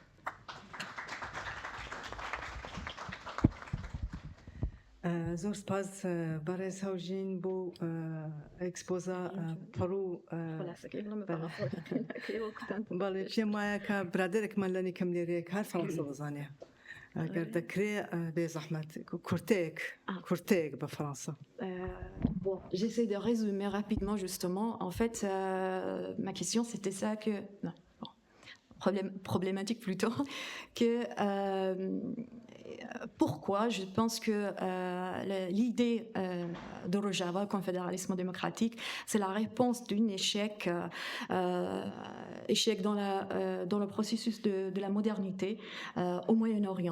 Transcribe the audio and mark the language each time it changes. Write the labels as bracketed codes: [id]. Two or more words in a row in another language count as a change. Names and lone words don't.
[ckb] زۆر سپاس بەڕێز هەوژین بۆ ئەکسپۆزە پڕوو بەڵێ پێم وایە کە برادێکمان لەنی کەم لێرەیەک هەر فەڕەنسا دەزانێ ئەگەر دەکرێ بێ زەحمەت کورتەیەک بە فەڕەنسا. [fr] Bon, j'essaie de résumer rapidement justement. En fait, ma question c'était ça que... Non, bon, problématique plutôt, que... pourquoi je pense que l'idée de Rojava, confédéralisme démocratique, c'est la réponse d'un échec dans le processus de la modernité au Moyen-Orient.